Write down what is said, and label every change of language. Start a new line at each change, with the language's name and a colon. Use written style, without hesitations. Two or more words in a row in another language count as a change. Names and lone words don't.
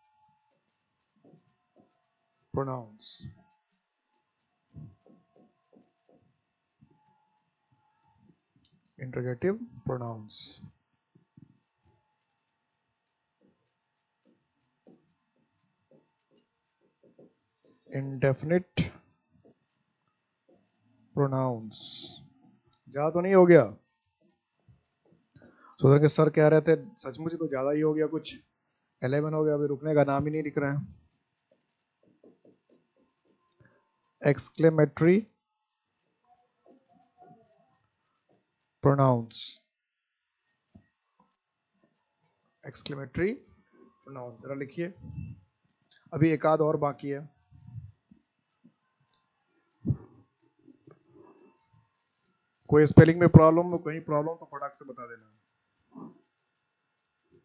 English: pronouns, 11 interrogative pronouns, 12 indefinite pronouns।
Hindi: ज्यादा तो नहीं हो गया? सोच के सर कह रहे थे सचमुच तो ज्यादा ही हो गया कुछ। 11 हो गया, अभी रुकने का नाम ही नहीं लिख रहे हैं।
English: exclamatory pronouns, exclamatory pronouns
Hindi: जरा लिखिए। अभी एक आध और बाकी है। कोई स्पेलिंग में प्रॉब्लम, कहीं प्रॉब्लम तो फटाक से बता देना।